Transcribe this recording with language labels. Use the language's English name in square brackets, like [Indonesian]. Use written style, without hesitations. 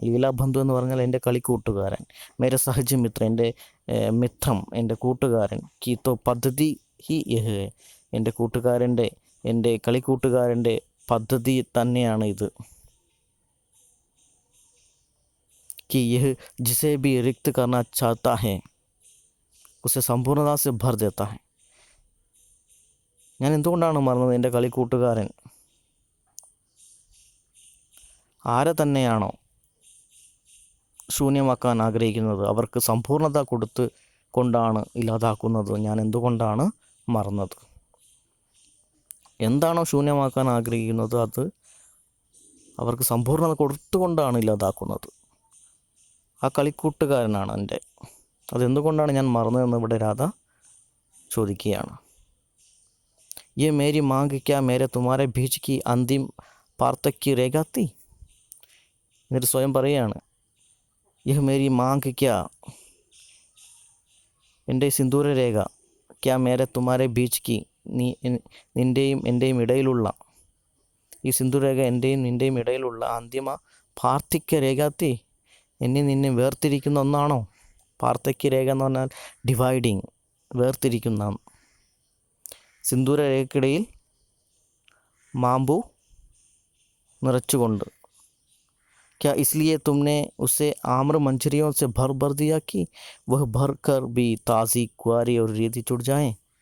[Malayalam] ലീലാബന്ധു എന്ന് പറഞ്ഞാൽ എൻ്റെ കളിക്കൂട്ടുകാരൻ. [Hindi] മേരെ സഹജ് മിത്ര, [Malayalam] എൻ്റെ മിത്രം, എൻ്റെ കൂട്ടുകാരൻ. [Hindi] കി തോ പദ്ധതി ഹി യഹ്, [Malayalam] എൻ്റെ കളിക്കൂട്ടുകാരൻ്റെ പദ്ധതി തന്നെയാണ് ഇത്. [Hindi] कि यह जिसे भी रिक्त करना चाहता है उसे സമ്പൂർണ്ണത से भर देता है. [Malayalam] ഞാൻ എന്തുകൊണ്ടാണ് മറന്നത്? എൻ്റെ കളിക്കൂട്ടുകാരൻ ആരെ തന്നെയാണോ ശൂന്യമാക്കാൻ ആഗ്രഹിക്കുന്നത് അവർക്ക് സമ്പൂർണ്ണത കൊടുത്ത് കൊണ്ടാണ് ഇല്ലാതാക്കുന്നത്. ഞാൻ എന്തുകൊണ്ടാണ് മറന്നത്? എന്താണോ ശൂന്യമാക്കാൻ ആഗ്രഹിക്കുന്നത് അത് അവർക്ക് സമ്പൂർണ്ണത കൊടുത്തുകൊണ്ടാണ് ഇല്ലാതാക്കുന്നത്. ആ കളിക്കൂട്ടുകാരനാണ് എൻ്റെ. അതെന്തുകൊണ്ടാണ് ഞാൻ മറന്നതെന്ന് ഇവിടെ രാധ ചോദിക്കുകയാണ്. [Hindi] ये मेरी मांग क्या मेरे तुम्हारे बीच की अंतिम पार्थक्य रेगा थी. [Malayalam] എന്നിട്ട് സ്വയം പറയുകയാണ്, [Hindi] യഹ് മേരി മാങ് ക്യാ, [Malayalam] എൻ്റെ സിന്ദൂര രേഖ, [Hindi] ക്യാ മേരെ തുമാരെ ബീച്ച് കി, [Malayalam] നിൻ്റെയും എൻ്റെയും ഇടയിലുള്ള ഈ സിന്ദൂരരേഖ എൻ്റെയും നിൻ്റെയും ഇടയിലുള്ള അന്തിമ പാർത്ഥക്യ രേഖാത്തി, എന്നെ നിന്നെ വേർതിരിക്കുന്ന ഒന്നാണോ? പാർത്ഥക്യ രേഖ എന്ന് പറഞ്ഞാൽ ഡിവൈഡിങ്, വേർതിരിക്കുന്ന. സിന്ദൂര രേഖയ്ക്കിടയിൽ മാമ്പു നിറച്ചുകൊണ്ട്. [Hindi] क्या इसलिए तुमने उसे आम्र मंजरियों से भर भर दिया कि वह भर कर भी ताज़ी कुआरी और रीति चुट जाए.